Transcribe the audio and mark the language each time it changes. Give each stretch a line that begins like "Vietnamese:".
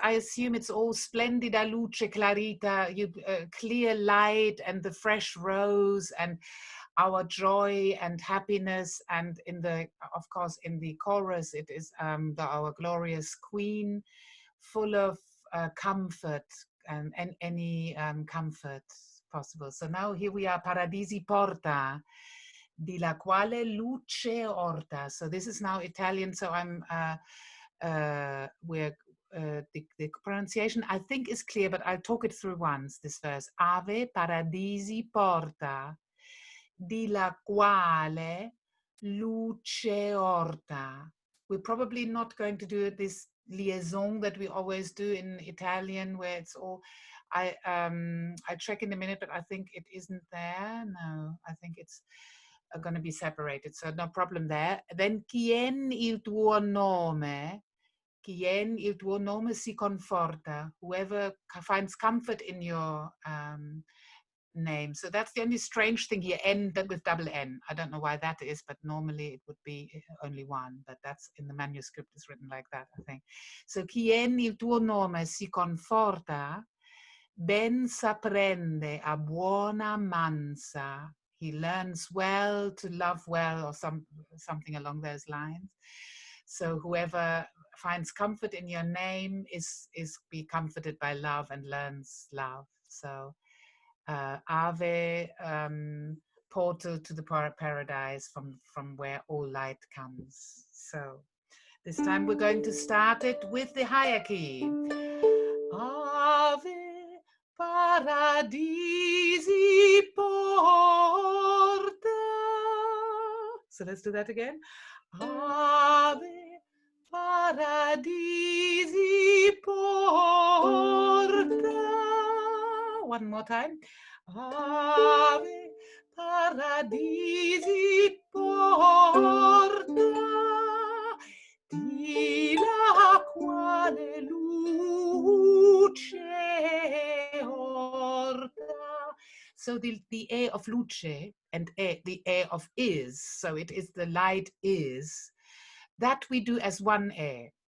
English: I assume it's all
Italian: splendida, luce, clarita,
English: clear light and the fresh rose and our joy and happiness. And of course, in the chorus, it is our glorious Queen, full of comfort and any comfort possible.
Italian: So now here we are, paradisi porta, di la quale luce orta.
English: So this is now Italian. So the pronunciation I think is clear, but I'll talk it through once. This verse:
Italian: Ave paradisi porta, di la quale luce orta.
English: We're probably not going to do this liaison that we always do in Italian, where it's all. I check in a minute, but I think it isn't there. No, I think it's going to be separated, so no problem there.
Italian: Then quien il tuo nome, quien il tuo nome si conforta,
English: whoever finds comfort in your name. So that's the only strange thing here, N with double N. I don't know why that is, but normally it would be only one, but that's in the manuscript, it's written like that, I think.
Italian: So quien il tuo nome si conforta, ben s'apprende a buona amanza.
English: He learns well to love well, or something along those lines. So whoever finds comfort in your name is be comforted by love and learns love. So Ave, portal to the paradise from where all light comes. So this time we're going to start it with the higher key.
Italian: Ave paradisi porta.
English: So let's do that again.
Italian: Ave paradisi porta.
English: One more time.
Italian: Ave paradisi porta, di la quale luce orta.
English: So the air of luce and the air of is, so it is the light is, that we do as one air.